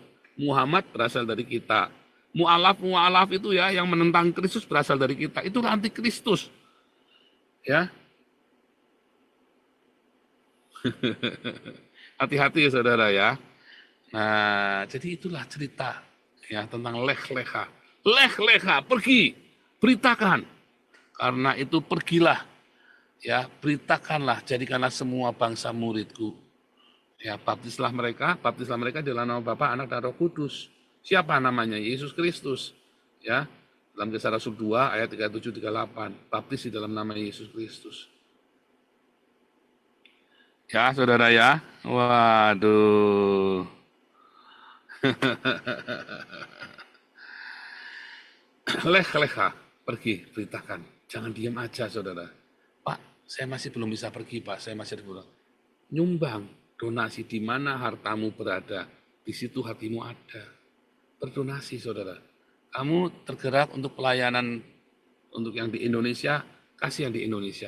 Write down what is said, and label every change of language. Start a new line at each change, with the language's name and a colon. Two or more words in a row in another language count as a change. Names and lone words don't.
Indonesian: Muhammad berasal dari kita. Mu'alaf itu ya, yang menentang Kristus berasal dari kita. Itulah antikristus. Ya. Hati-hati ya saudara ya. Nah, jadi itulah cerita ya tentang lech-lecha. Lech-lecha, pergi, beritakan. Karena itu pergilah. Ya, beritakanlah, jadikanlah semua bangsa muridku. Ya, baptislah mereka dalam nama Bapa, Anak, dan Roh Kudus. Siapa namanya? Yesus Kristus. Ya, dalam Kisah Rasul 2 ayat 37-38, baptis di dalam nama Yesus Kristus. Ya, saudara ya. Waduh. Lech-lecha, pergi, beritakan. Jangan diam aja, saudara. Pak, saya masih belum bisa pergi, Pak. Saya masih belum. Nyumbang, donasi di mana hartamu berada, di situ hatimu ada. Berdonasi, saudara. Kamu tergerak untuk pelayanan untuk yang di Indonesia, kasih yang di Indonesia.